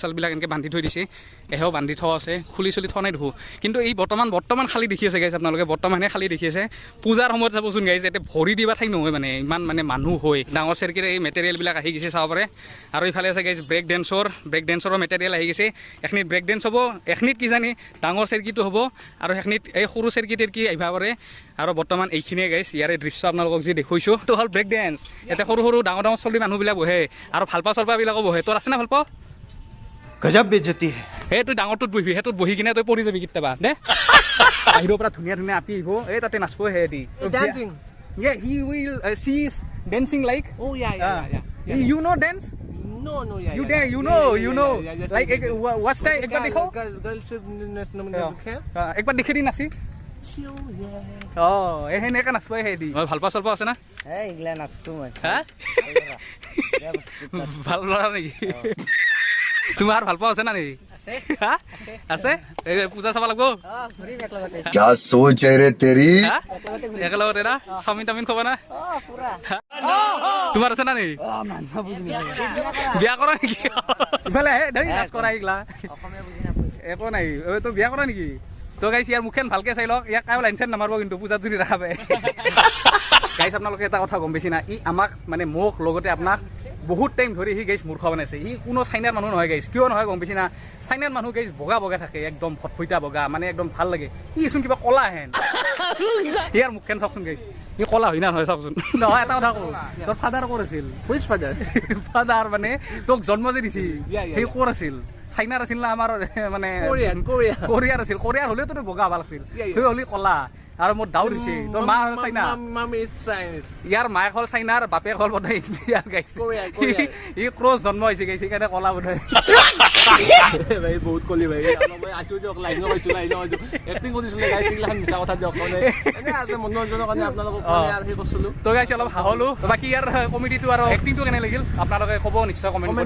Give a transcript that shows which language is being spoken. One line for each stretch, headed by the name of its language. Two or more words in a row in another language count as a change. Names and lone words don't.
Assamese: চালবিলাক এনেকৈ বান্ধি থৈ দিছে এহেও বান্ধি থোৱা আছে খুলি চলি থোৱা নাই দেখোঁ কিন্তু এই বৰ্তমান খালী দেখি আছে গাইছ আপোনালোকে বৰ্তমানে খালী দেখি আছে পূজাৰ সময়ত চাবচোন গাইছ ইয়াতে ভৰি দিবা ঠাই নহয় মানে ইমান মানে মানুহ হয় ডাঙৰ চেৰকিৰ এই মেটেৰিয়েলবিলাক আহি গৈছে চাব পাৰে আৰু ইফালে আছে গাইছ
English: break dancer's material
Assamese: আহি গৈছে এখিনিত
English: break dance
Assamese: হ'ব এখিনিত কিজানি ডাঙৰ চেৰকিটো হ'ব আৰু সেইখিনিত এই সৰু চেৰকি তেৰকি আহিব পাৰে আৰু বৰ্তমান এইখিনিয়ে গাইছ ইয়াৰে দৃশ্য আপোনালোকক যি দেখুৱাইছোঁ তো হ'ল
English: break dance
Assamese: ইয়াতে সৰু ডাঙৰ চলি মানুহবিলাক বহে আৰু ভালপোৱা চলপাবিলাকো বহে তোৰ আছে না ভালপোৱা
Hindi: गजब बेइज्जती है
Assamese: এই তই ডাঙৰটোত বহিবি সেইটোত বহি কিনে তই পৰি যাবি কেতিয়াবা দে বাহিৰৰ পৰা ধুনীয়া আপি আহিব এই তাতে নাচব হেদি
English: dancing he will see is dancing like oh yeah you know dance no yeah you know like what's that
Bangla: একবার দেখো
English: girl should
Assamese: একবার দেখে দি নাচি এই সেনেকৈ নাচব হেদি ভাল পোৱা চলপা আছে না এইগিলা নাচতো মই হা ভাল ল'ৰা নেকি তোমাৰ ভাল পোৱা আছে না নেকি আছে পূজা চাব লাগব
Hindi: क्या सोच है रे तेरी
Assamese: একেলগতে না চাওমিন তাওমিন খাব না তোমাৰ আছে না নেকি বিয়া কৰা নেকি ইফালে আহে দেই নাচ কৰা এইগিলা একো নাই তই বিয়া কৰা নেকি তো গাইছ ইয়াৰ মুখখন ভালকৈ চাই লওক ইয়াক কায়ো লাইন চাইন নামাৰিব কিন্তু পূজাত যদি দেখা পায় গাইছ আপোনালোকে এটা কথা গম পাইছে না ই আমাক মানে মোক লগতে আপোনাক বহুত টাইম ধৰি সি গাইছ মূৰ্খ বনাইছে সি কোনো চাইনাৰ মানুহ নহয় গাইছ কিয় নহয় গম পাইছে না চাইনাৰ মানুহ গাইছ বগা থাকে একদম ফটফইটা বগা মানে একদম ভাল লাগে ইচোন কিবা কলা হেন ইয়াৰ মুখখন চাওকচোন গাইছ ই কলা হয় না নহয় চাওকচোন নহয় এটা কথা কওঁ তোৰ ফাদাৰ ক'ৰ আছিল
English: which father
Assamese: ফাদাৰ মানে তোক জন্ম যে দিছি সেই ক'ৰ আছিল চাইনাৰ আছিল না আমাৰ মানে কোৰিয়াৰ আছিল কোৰিয়াৰ হ'লেও তোৰ বগা ভাল আছিল তই হ'লি কলা আৰু মোৰ ডাউট দিছে তোৰ মা হ'ল চাইনা
English: mom is Chinese
Assamese: ইয়াৰ মায়েক হ'ল চাইনাৰ বাপেক হ'ল বোধহয় ইণ্ডিয়াৰ গাইছে ই ক্ৰছ জন্ম হৈছে গাইছে সেইকাৰণে কলা বোধহয় ভাই বহুত কলি ভাই মই আছো দিয়ক লাইন কৈছো এক্টিং কৰিছিলে গাইছ এইগিলা মিছা কথা দিয়ক মানে এনে আছে মনোৰঞ্জনৰ কাৰণে আপোনালোকক মানে আৰু সেই কৰিছিলোঁ তো গাইছে অলপ হাঁহলো বাকী ইয়াৰ কমেডিটো আৰু এক্টিংটো কেনে লাগিল আপোনালোকে ক'ব নিশ্চয় কমেণ্ট কৰি